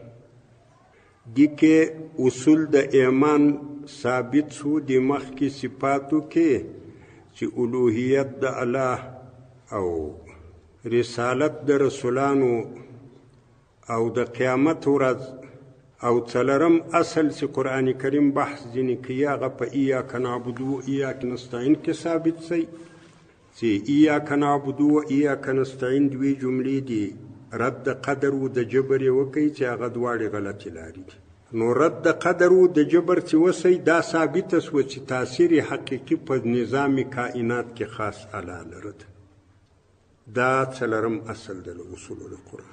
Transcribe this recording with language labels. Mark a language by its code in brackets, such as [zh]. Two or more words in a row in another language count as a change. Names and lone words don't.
[ps] دې اصول د ایمان ثابت سو د مخکې صفاتو کې چې الوهیت د الله او رسالت د رسولانو او د قیامت ورځ او څلرم اصل چې قرآن کریم بحث ځینې کوي هغه په [ar] إياك نعبد و إياك نستعين [ps] کې ثابت شي چې [ar] إياك نعبد و إياك نستعين [ps] دوی جملې دي رد قدر و د جبر یې وکړي چې هغه دواړې غلطې لارې دي. نو رد قدر و د جبر چې وسی دا ثابته شوه چې تاثیر حقیقي په نظام کائنات کې خاص الله لري. دا څلرم اصل د [ar] اصول القرآن.